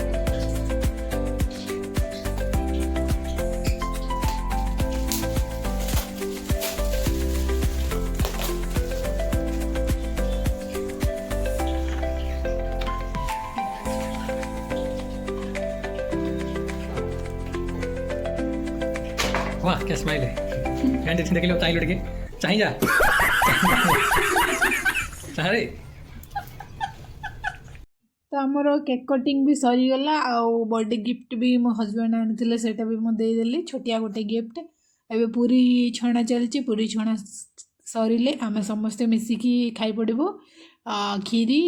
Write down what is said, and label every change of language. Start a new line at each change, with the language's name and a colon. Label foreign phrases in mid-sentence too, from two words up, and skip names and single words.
Hindi: वाह क्या स्माइल है कैंडी देख लो चाहिए लड़के चाहिए जा ଆରେ
Odia: ତ ଆମର
English: cake cutting
Odia: ବି ସରିଗଲା ଆଉ
English: birthday gift
Odia: ବି ମୋ ହଜବେଣ୍ଡ ଆଣିଥିଲେ ସେଇଟା ବି ମୁଁ ଦେଇଦେଲି ଛୋଟିଆ ଗୋଟେ ଗିଫ୍ଟ। ଏବେ ପୁରୀ ଛଣା ଚାଲିଛି ପୁରୀ ଛଣା ସରିଲେ ଆମେ ସମସ୍ତେ ମିଶିକି ଖାଇ ପଡ଼ିବୁ କ୍ଷୀରି ଚଣା ତରକାରୀ ପୁରୀ।